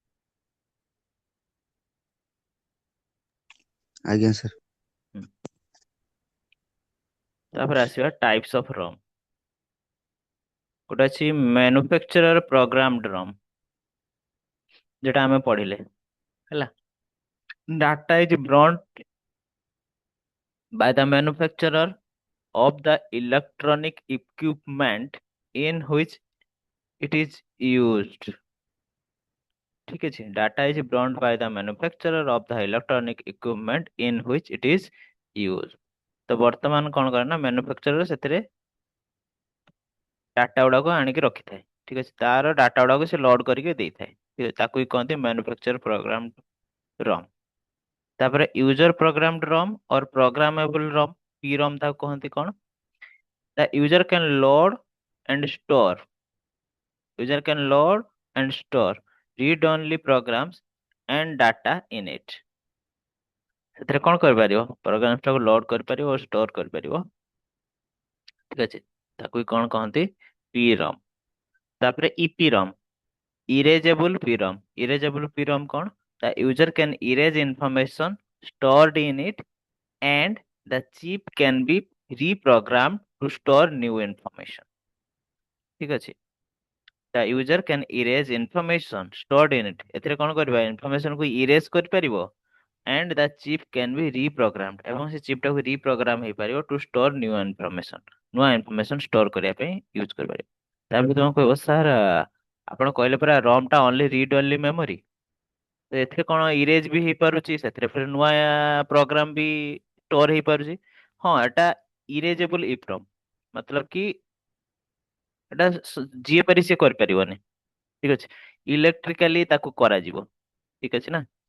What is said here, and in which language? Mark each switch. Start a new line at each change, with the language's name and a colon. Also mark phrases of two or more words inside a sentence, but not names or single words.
Odia: ଆଜ୍ଞା ସାର୍। ହୁଁ। ତାପରେ ଆସିବା
English: types of ROM.
Odia: ଗୋଟେ ଅଛି
English: manufacturer programmed ROM,
Odia: যেটা ଆମେ ପଢିଲେ ହେଲା।
English: Data is brought by the manufacturer of the electronic equipment in which it is used।
Odia: ଠିକ ଅଛି?
English: Data is brought by the manufacturer of the electronic equipment in which it is used।
Odia: ତ ବର୍ତ୍ତମାନ କଣ କରେ ନା ମ୍ୟାନୁଫ୍ୟାକ୍ଚରର ସେଥିରେ ଡାଟା ଗୁଡାକୁ ଆଣିକି ରଖିଥାଏ। ଠିକ ଅଛି? ତାର ଡାଟା ଗୁଡାକୁ ସେ ଲୋଡ କରିକି ଦେଇଥାଏ। ଠିକ ଅଛି? ତାକୁ ହିଁ କହନ୍ତି
English: manufacture program ROM.
Odia: ତାପରେ
English: user programmed ROM or programmable ROM, PROM
Odia: ତାକୁ କହନ୍ତି କଣ?
English: The user can load and store. User can load and store read-only programs and data in it।
Odia: ସେଥିରେ କଣ କରିପାରିବ? ପ୍ରୋଗ୍ରାମସ୍ ଟାକୁ ଲୋଡ କରିପାରିବ ଓ ଷ୍ଟୋର କରିପାରିବ। ଠିକ ଅଛି? ତାକୁ ହିଁ କଣ କହନ୍ତି? PROM।
English: ତାପରେ EPROM, erasable PROM। Erasable PROM କଣ? The user can erase information stored in it and the chip can be reprogrammed to store new information।
Odia: ଠିକ ଅଛି?
English: The user can erase information stored in it।
Odia: ଏଥିରେ କଣ କରିବା? ଇନଫର୍ମେସନ କୁ ଇରେଜ କରିପାରିବ
English: and the chip can be reprogrammed,
Odia: ଏବଂ ସେ ଚିପ୍ ଟାକୁ ରିପ୍ରୋଗ୍ରାମ ହେଇପାରିବ
English: to store new information।
Odia: ନୂଆ ଇନଫର୍ମେସନ ଷ୍ଟୋର କରିବା ପାଇଁ ୟୁଜ କରିପାରିବ। ତାପରେ ତମେ କହିବ ସାର୍ ଆପଣ କହିଲେ ପରା ROM ଟା
English: only read only memory,
Odia: ତ ଏଥିରେ କଣ ଇରେଜ ବି ହେଇପାରୁଛି, ସେଥିରେ ଫେର ନୂଆ ପ୍ରୋଗ୍ରାମ ବି ଷ୍ଟୋର ହେଇପାରୁଛି। ହଁ, ଏଟା
English: erasable EPROM,
Odia: ମତଲବ କି ଏଟା ଯିଏ ପାରି ସିଏ କରିପାରିବନି। ଠିକ ଅଛି? ଇଲେକ୍ଟ୍ରିକାଲି ତାକୁ କରାଯିବ। ଠିକ ଅଛି ନା?